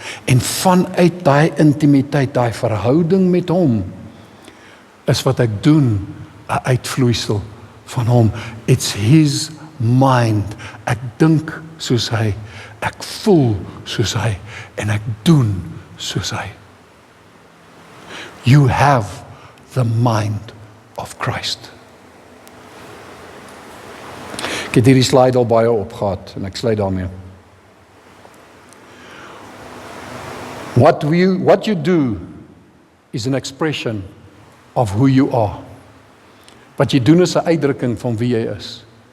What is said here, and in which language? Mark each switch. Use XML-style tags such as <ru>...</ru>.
<af>En vanuit daai intimiteit, daai verhouding met hom, is wat ek doen 'n uitvloeisel van hom.</af> <en>It's his mind.</en> <af>Ek dink soos hy, ek voel soos hy, en ek doen soos hy.</af> <en>You have the mind of Christ.</en> <af>Ek het hierdie slide al baie opgehad, en ek sluit daarmee.</af> <en>What you do is an expression of who you are.</en> <af>Wat jy doen is 'n uitdrukking van wie jy is.</af>